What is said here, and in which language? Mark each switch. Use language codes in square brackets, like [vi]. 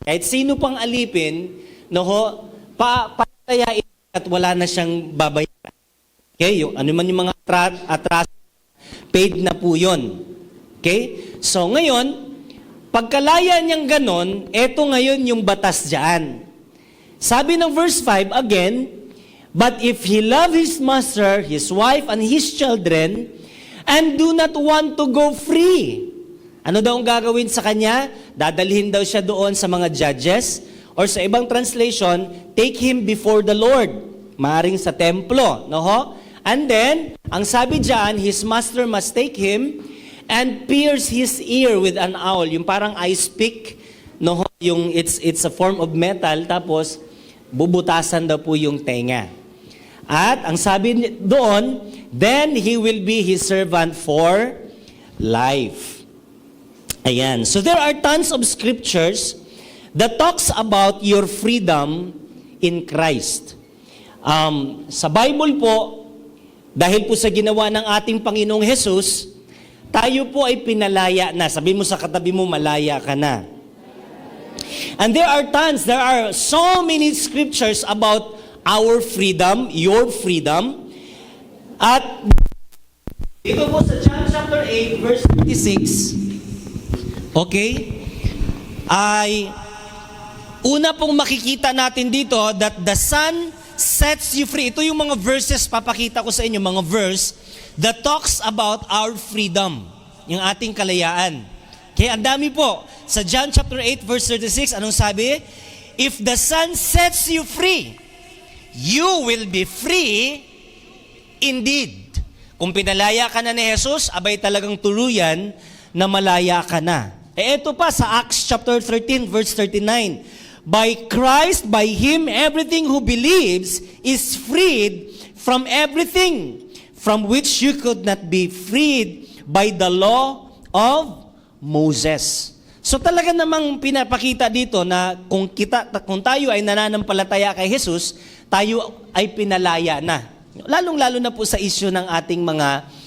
[tl] Kahit sino pang alipin, palalayain at wala na siyang babayaran. Okay, yung mga atras, paid na po yun. Okay, so ngayon, pagkalaya niyang ganon, eto ngayon yung batas dyan. Sabi ng verse 5 again, [en] but if he love his master, his wife, and his children, and do not want to go free. [tl] Ano daw ang gagawin sa kanya? Dadalhin daw siya doon sa mga judges, or sa ibang translation, [en] take him before the Lord. [tl] Maaring sa templo. [en] And then, [tl] ang sabi dyan, [en] his master must take him and pierce his ear with an awl. [tl] Yung parang ice pick, yung [en] it's a form of metal, [tl] tapos bubutasan daw po yung tenga. At ang sabi doon, [en] then he will be his servant for life. Ayan. So there are tons of scriptures that talks about your freedom in Christ. [tl] Sa Bible po, dahil po sa ginawa ng ating Panginoong Jesus, tayo po ay pinalaya na. Sabi mo sa katabi mo, malaya ka na. [en] And there are so many scriptures about our freedom, your freedom. [tl] At dito po sa John chapter 8, verse 56, okay, ay una pong makikita natin dito [en] that the Son sets you free. [tl] Ito yung mga verses, papakita ko sa inyo, mga verse [en] that talks about our freedom, [tl] yung ating kalayaan. Okay, ang dami po. [en] Sa John chapter 8, verse 36, [tl] anong sabi? [en] If the Son sets you free, you will be free indeed. [tl] Kung pinalaya ka na ni Jesus, abay talagang tuluyan na malaya ka na. Ito pa sa Acts chapter 13, verse 39. [en] By Christ, by Him, everything who believes is freed from everything from which you could not be freed by the law of Moses. [tl] So talaga namang pinapakita dito na kung tayo ay nananampalataya kay Jesus, tayo ay pinalaya na. Lalong-lalo na po sa issue ng ating mga